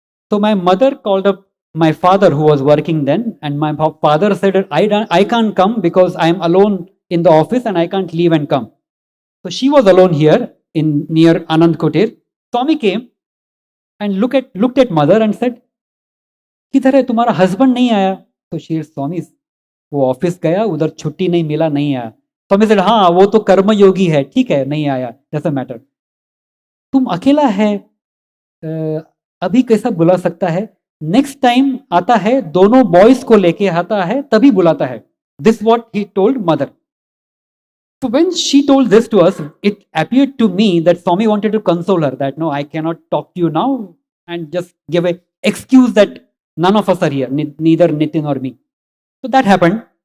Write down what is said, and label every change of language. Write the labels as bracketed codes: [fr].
[en] So my mother called up my father who was working then, and my father said, I can't come because I am alone in the office and I can't leave and come. So she was alone here in near Anand Kutir. Swami came and looked at mother and said, [hi] किधर है तुम्हारा husband नहीं आया? तो [en] she said, [hi] Swami, वो office गया, उधर छुट्टी नहीं मिला, नहीं आया. Swami said, हाँ वो तो कर्म योगी है, ठीक है, नहीं आया, [en] doesn't matter. [hi] तुम अकेला है, अभी कैसा बुला सकता है? नेक्स्ट टाइम आता है, दोनों बॉयज को लेके आता है, तभी बुलाता है. [en] This what he told mother. So when she told this to us, it appeared to me that Swami wanted to console her, that no, I cannot talk to you now, and just give an excuse that none of us are here, neither Nitin or me. So that happened.